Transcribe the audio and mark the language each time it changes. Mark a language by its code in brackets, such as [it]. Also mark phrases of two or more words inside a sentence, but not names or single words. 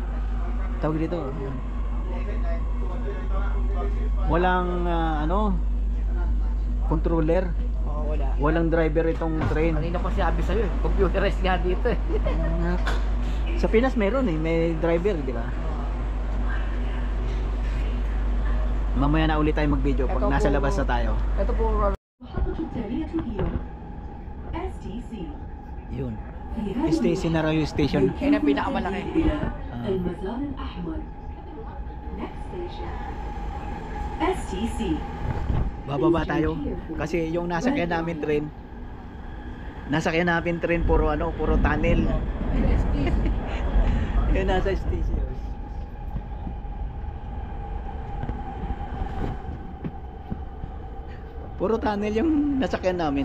[tl] tawag dito. Walang ano, controller. Oo, wala. Walang driver itong train. Kanina pa sinabi sa'yo eh. Computerized nga dito eh. Sa Pinas meron eh, may driver, di ba? Mamaya na ulit tayo mag-video pag Ito nasa po- labas na tayo. Ito po, [ar] المحطة التالية هي STC. [tl] Yun. [ar] في هذا [tl] Station na raw yung station. Yan ang pinakamalaki. [ar] إلى المزار الأحمر. [en] Next station, STC. [tl] Bababa tayo kasi yung nasakyan namin train puro ano, puro tunnel. Yung nasa station. Puro tunnel yung nasakyan namin.